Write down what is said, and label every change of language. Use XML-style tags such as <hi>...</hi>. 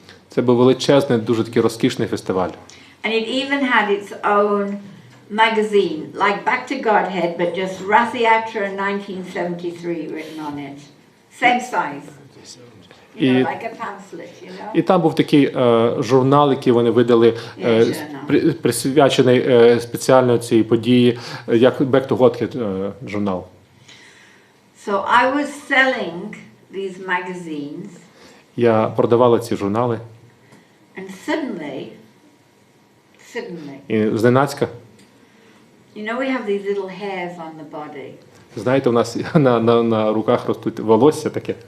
<uk>Це був величезний, дуже такий розкішний фестиваль.</uk> <en>And it even had its own magazine, like Back to Godhead, but just Rath Yatra 1973 written on it. Same size. You know, like a pamphlet, you know?</en> <uk>І там був такий журнал, який вони видали, присвячений спеціально цій події, як Back to Godhead журнал.</uk> <en>So I was selling these magazines.</en> <uk>Я продавала ці журнали.</uk> <en>And suddenly,</en> <uk>І зненацька,</uk> <en>you know, we have these little hairs on the body.</en> <uk>знаєте, у нас на руках ростуть волосся таке.</uk>